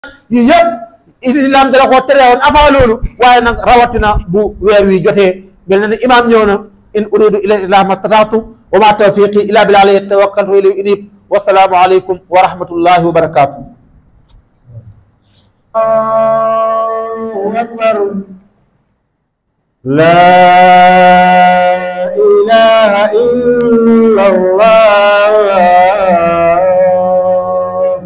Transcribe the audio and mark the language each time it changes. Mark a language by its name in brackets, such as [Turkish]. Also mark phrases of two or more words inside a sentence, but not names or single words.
[Wolof] yi yëpp islam dala ko tere woon avant loolu waaye nag rawatina bu weer wi jotee mel na ne imaam ñëw na [Arabic] إن أريد إلا إله ما استطعت وما توفيقي إلا بالله عليه توكلت وإليه أنيب والسلام عليكم ورحمة الله وبركاته. الله أكبر. لا إله إلا الله.